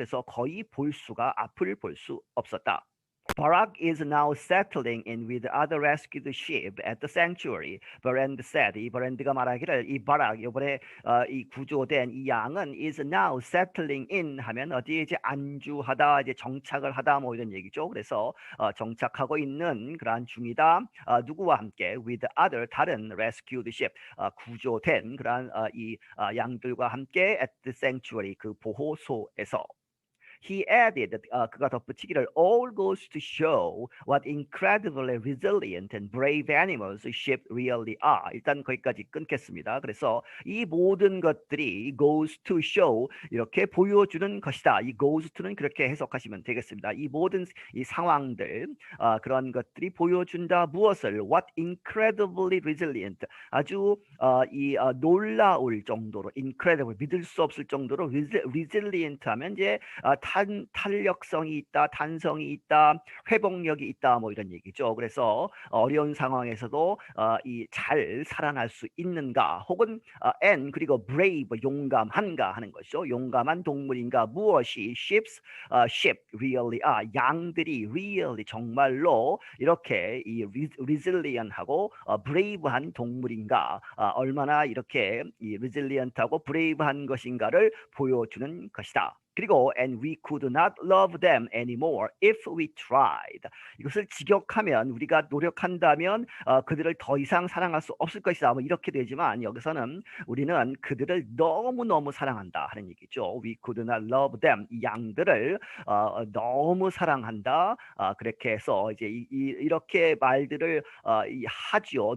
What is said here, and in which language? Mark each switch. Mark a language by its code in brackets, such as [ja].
[ko] 그래서 거의 앞을 볼 수 없었다. [en] Barack is now settling in with other rescued sheep at the sanctuary. Brand said. [ko] 이 브랜드가 말하기를 이 바락 이번에 이 구조된 이 양은 is now settling in 하면 어디에 이제 안주하다 이제 정착을 하다 뭐 이런 얘기죠. 그래서 정착하고 있는 그러한 중이다. 누구와 함께 [en] with other [ko] 다른 rescued sheep 구조된 그러한 이 양들과 함께 [en] at the sanctuary [ko] 그 보호소에서. [en] He added, [ko] 그가 덧붙이기를 [en] all goes to show what incredibly resilient and brave animals sheep really are. [ko] 일단 거기까지 끊겠습니다. 그래서 이 모든 것들이 [en] goes to show [ko] 이렇게 보여주는 것이다. 이 goes to는 그렇게 해석하시면 되겠습니다. 이 모든 이 상황들 그런 것들이 보여준다. 무엇을? What incredibly resilient 아주 놀라울 정도로 incredible 믿을 수 없을 정도로 resilient 하면 이제 탄력성이 있다, 탄성이 있다, 회복력이 있다, 뭐 이런 얘기죠. 그래서 어려운 상황에서도 잘 살아날 수 있는가, 혹은 and 그리고 brave 용감한가 하는 것이죠. 용감한 동물인가 무엇이 [en] sheep really are [ko] 양들이 really 정말로 이렇게 이 resilient하고 brave한 동물인가 얼마나 이렇게 이 resilient하고 brave한 것인가를 보여주는 것이다. 그리고 [en] and we could not love them anymore if we tried. [ko] 이것을 직역하면 우리가 노력한다면 그들을 더 이상 사랑할 수 없을 것이다. 뭐 이렇게 되지만 여기서는 우리는 그들을 너무너무 사랑한다 하는 얘기죠. [en] We could not love them. [ko] 이 양들을 너무 사랑한다. 그렇게 해서 이제 이렇게 말들을 하죠.